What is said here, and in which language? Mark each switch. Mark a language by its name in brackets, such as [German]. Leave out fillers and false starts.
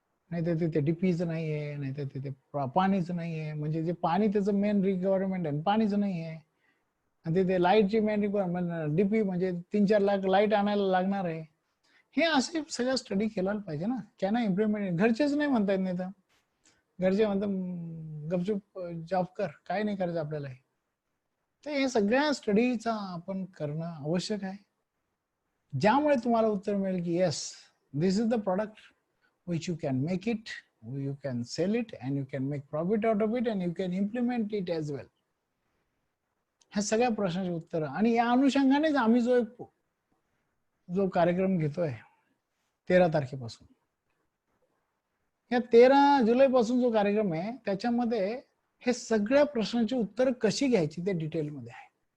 [Marathi] नाही तर तिथे डीपीच नाहीये, नाही तर तिथे पाणीच नाहीये, म्हणजे जे पाणी त्याचं मेन रिक्वायरमेंट आहे पाणीच नाहीये. आणि तिथे लाईटची मेन रिक्वायरमेंट, डीपी म्हणजे 3-4 लाख लाईट आणायला लागणार आहे. हे असे सगळं स्टडी केला पाहिजे ना. [English] Can I implement? [Marathi] घरचेच नाही म्हणतायत, नाही तर घरचे म्हणतात गपचूप जॉब कर, काय नाही करायचं आपल्याला. तर हे सगळ्या स्टडीचा आपण करणं आवश्यक आहे, ज्यामुळे तुम्हाला उत्तर मिळेल की [English] Yes, this is the product which you can make it, you can sell it, and you can make profit out of it, and you can implement it as well. [Marathi] ह्या सगळ्या प्रश्नाचे उत्तर, आणि या अनुषंगानेच आम्ही जो कार्यक्रम घेतोय 13 तारखेपासून, या 13 जुलै पासून जो कार्यक्रम आहे त्याच्यामध्ये हे सगळ्या प्रश्नांची उत्तर कशी घ्यायची ते डिटेलमध्ये आहे.